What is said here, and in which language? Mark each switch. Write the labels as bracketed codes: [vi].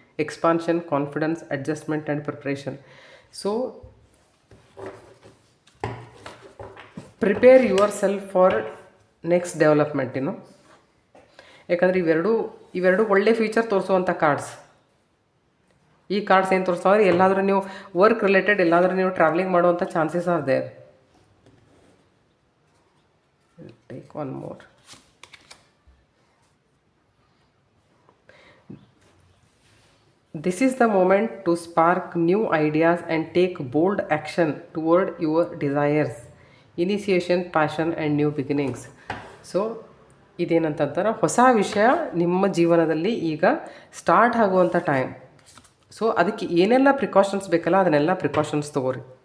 [en] Expansion, confidence, adjustment and preparation. So prepare yourself for next development. [kn] ಯಾಕಂದರೆ ಇವೆರಡು ಒಳ್ಳೆ future ತೋರಿಸುವಂಥ cards. ಈ cards ಏನು ತೋರಿಸ್ತಾವೆ, ಎಲ್ಲಾದರೂ ನೀವು ವರ್ಕ್ ರಿಲೇಟೆಡ್ ಎಲ್ಲಾದರೂ ನೀವು ಟ್ರಾವೆಲಿಂಗ್ ಮಾಡುವಂಥ [en] Chances are there. Take one more. This is the moment to spark new ideas and take bold action toward your desires. Initiation, passion and new beginnings. [kn] So ಇದೇನಂತಂತಾರೆ, ಹೊಸ ವಿಷಯ ನಿಮ್ಮ ಜೀವನದಲ್ಲಿ ಈಗ ಸ್ಟಾರ್ಟ್ ಆಗುವಂಥ time. So ಅದಕ್ಕೆ ಏನೆಲ್ಲ precautions ಬೇಕಲ್ಲ ಅದನ್ನೆಲ್ಲ ಪ್ರಿಕಾಷನ್ಸ್ ತೊಗೋರಿ.